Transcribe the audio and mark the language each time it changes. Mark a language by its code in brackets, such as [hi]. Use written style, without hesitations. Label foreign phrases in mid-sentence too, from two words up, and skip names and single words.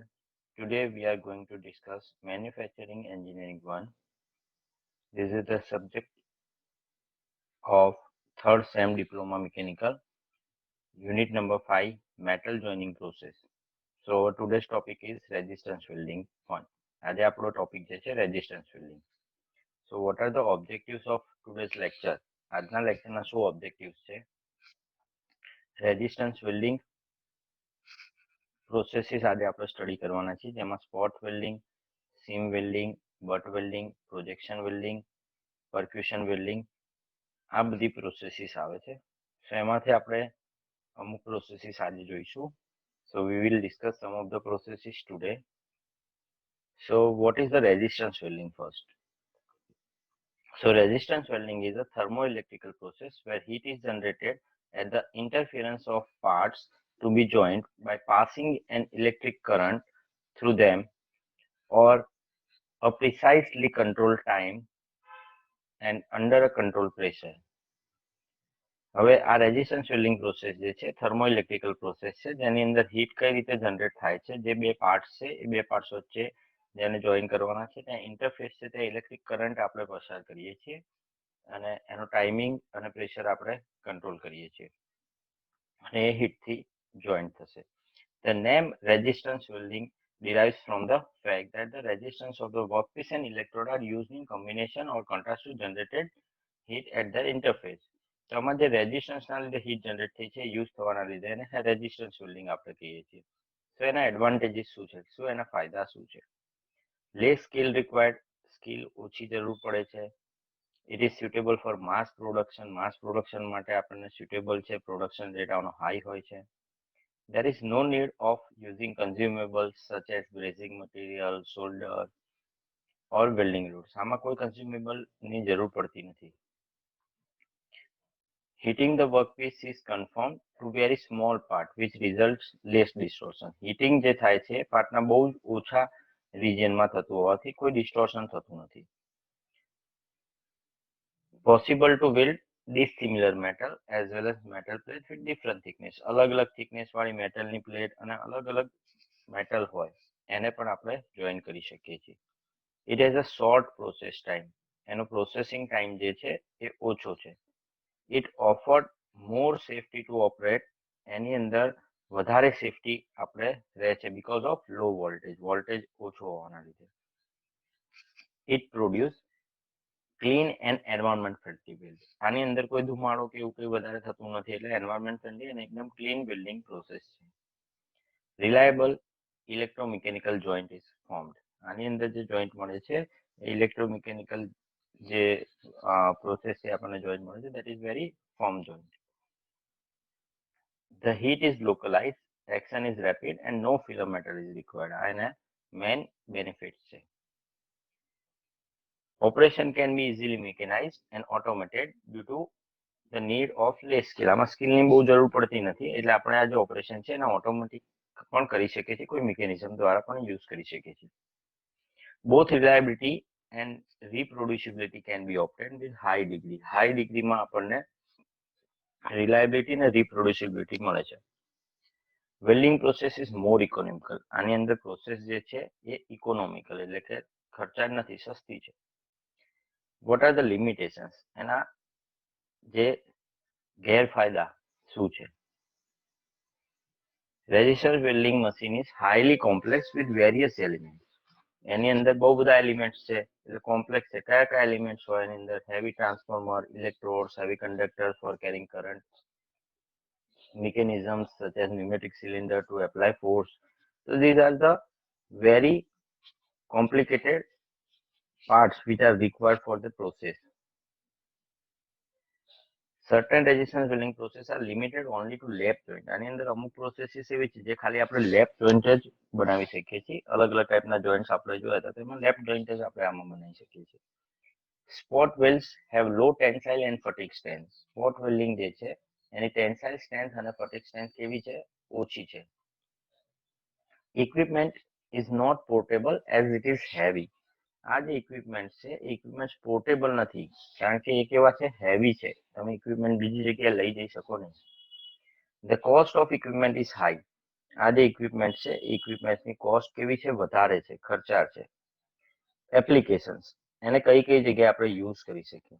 [en] Today we are going to discuss Manufacturing Engineering 1. This is the subject of 3rd SEM Diploma Mechanical, Unit number 5, Metal Joining Process. So today's topic is Resistance Welding 1. [gu] આજે આપણો ટોપિક જે છે [en] resistance welding. So what are the objectives of today's lecture? [gu] આજના લેક્ચરના શું ઓબ્જેક્ટિવ્સ છે? [en] resistance welding processes [gu] આજે આપણે સ્ટડી કરવાના છીએ, જેમાં [en] spot welding, seam welding, butt welding, projection welding, percussion welding, [gu] આ બધી પ્રોસેસીસ આવે છે. સો એમાંથી આપણે અમુક પ્રોસેસીસ આજે જોઈશું. [en] So we will discuss some of the processes today. So what is the resistance welding first? So resistance welding is a thermoelectrical process where heat is generated at the interference of parts to be joined by passing an electric current through them or a precisely controlled time and under a controlled pressure. [gu] હવે આ [en] resistance welding process [gu] જે છે [en] thermoelectrical process [gu] છે, જેની અંદર હીટ કઈ રીતે જનરેટ થાય છે, જે બે પાર્ટ્સ છે એ બે પાર્ટ્સ વચ્ચે જેને જોઈન કરવાના છે ત્યાં ઇન્ટરફેસ છે ત્યાં [en] electric current [gu] આપણે પસાર કરીએ છીએ અને એનો ટાઈમિંગ અને પ્રેશર આપણે કંટ્રોલ કરીએ છીએ અને એ હીટથી જોઈન્ટ થશે. [en] The name resistance welding derives from the fact that the resistance of the workpiece and electrode are used in combination or contrast to generated heat at their interface. [gu] તો આમાં જે રેઝિસ્ટન્સના લીધે [en] heat generate [gu] થઈ છે યુઝ થવાના લીધે એને [en] resistance welding [gu] આપણે કહીએ છીએ. તો એના એડવાન્ટેજીસ શું છે, શું એના ફાયદા શું છે? [en] less skill required, [gu] સ્કિલ ઓછી જરૂર પડે છે. [en] it is suitable for mass production [gu] માટે આપણને સુટેબલ છે, [en] production rate [gu] આનો હાઈ હોય છે. [en] There is no need of using consumables such as brazing material, solder or welding rods. [gu] આમાં કોઈ consumable ની જરૂર પડતી નથી. [en] Heating the workpiece is confined to very small part which results less distortion. [gu] Heating જે થાય છે પાર્ટના બહુ જ ઓછા રિજિયનમાં થતું હોવાથી કોઈ ડિસ્ટોર્શન થતું નથી. [en] Possible to weld dissimilar metal as well as metal plate with different thickness. [gu] અલગ અલગ thickness વાળી મેટલની પ્લેટ અને અલગ અલગ મેટલ હોય એને પણ આપણે જોઈન કરી શકીએ છીએ. [en] It has a short process time. [gu] એનો [en] processing time [gu] જે છે એ ઓછો છે. [en] It offered more safety to operate. [gu] એની અંદર વધારે સેફટી આપણે રહે છે [en] because of low voltage [gu] ઓછો હોવાના લીધે. [en] It produce clean and environment friendly build. [gu] આની અંદર કોઈ ધુમાડો કે એવું કંઈ વધારે થતું નથી, એટલે [en] environment friendly [gu] અને એકદમ [en] clean building process [gu] છે. [en] reliable electromechanical joint is formed. [gu] આની અંદર જે જોઈન્ટ મળે છે ઇલેક્ટ્રોમિકેનિકલ જે પ્રોસેસ છે આપણને જોઈન્ટ મળે છે, [en] that is very form joint. The heat is localized, action is rapid and no filler metal is required. [gu] આ એના [en] main benefits [gu] છે. [en] Operation can be easily mechanized and automated due to the need of less skill. [gu] આમાં સ્કિલની બહુ જરૂર પડતી નથી, એટલે આપણે આ જે ઓપરેશન છે એના ઓટોમેટિક પણ કરી શકીએ છીએ, કોઈ મિકેનિઝમ દ્વારા પણ યુઝ કરી શકીએ છીએ. [en] Both reliability and reproducibility can be obtained with high degree. high degreeમાં [gu] આપણને રિલાયબિલિટી અને રિપ્રોડ્યુસિબિલિટી મળે છે. [en] welding process is more economical. [gu] આની અંદર પ્રોસેસ જે છે એ ઇકોનોમિકલ એટલે કે ખર્ચાળ નથી, સસ્તી છે. [en] what are the limitations? [gu] એના જે ગેરફાયદા શું છે? [en] resistance welding machine is highly complex with various elements. [gu] એની અંદર બહુ બધા એલિમેન્ટ્સ છે એટલે કોમ્પ્લેક્સ છે. કયા કયા એલિમેન્ટ્સ હોય એની અંદર? [en] heavy transformer, electrodes, heavy conductor for carrying current, mechanisms such as pneumatic cylinder to apply force. So these are the very complicated parts which are required for the process. Certain resistance welding process are limited only to lap joint. [gu] આની અંદર અમુક પ્રોસેસીસ એવી છે જે ખાલી આપણે [en] lap joint [gu] જ બનાવી શકીએ છીએ. અલગ અલગ ટાઈપના જોઈન્ટ્સ આપણે જોયા હતા, તેમાં [en] lap joint [gu] જ આપણે આમાં બનાવી શકીએ છીએ. [en] spot welds have low tensile and fatigue strength. spot welding [gu] જે છે એની [en] tensile strength [gu] અને [en] fatigue strength [gu] કેવી છે? ઓછી છે. [en] Equipment is not portable as it is heavy. [gu] આ જે ઇક્વિપમેન્ટ છે એ ઇક્વિપમેન્ટ પોર્ટેબલ નથી, કારણ કે એક એવા છે હેવી છે, તમે ઇક્વિપમેન્ટ બીજી જગ્યાએ લઈ જઈ શકો નહીં. [en] the cost of equipment is high. [gu] આ જે ઇક્વિપમેન્ટ છે એ [en] equipmentની cost [gu] કેવી છે, વધારે છે, ખર્ચાળ છે. એપ્લિકેશન્સ, એને કઈ કઈ જગ્યાએ આપણે યુઝ કરી શકીએ.